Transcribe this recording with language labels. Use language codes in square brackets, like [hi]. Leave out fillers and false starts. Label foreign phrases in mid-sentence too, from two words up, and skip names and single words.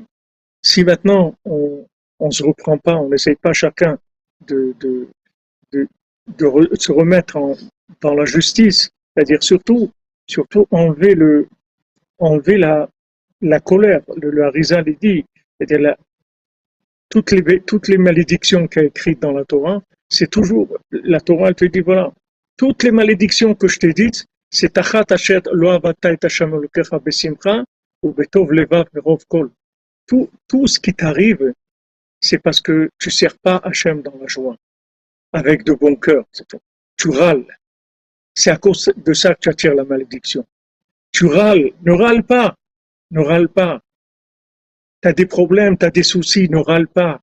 [fr] Si maintenant on se reprend pas, on n'essaye pas chacun de se remettre dans la justice, c'est-à-dire surtout enlever la colère. Le Harizal il dit, c'est-à-dire toutes les malédictions qu'il y a écrites dans la Torah, c'est toujours, la Torah elle te dit voilà, toutes les malédictions que je t'ai dites, c'est [he] תחת אשר לא עבדת את ה' אלהיך בשמחה ובטוב לבב מרב כל. [fr] Tout ce qui t'arrive, c'est parce que tu ne sers pas Hachem dans la joie, avec de bon cœur. Tu râles. C'est à cause de ça que tu attires la malédiction. Tu râles. Ne râle pas. Ne râle pas. Tu as des problèmes, tu as des soucis, ne râle pas.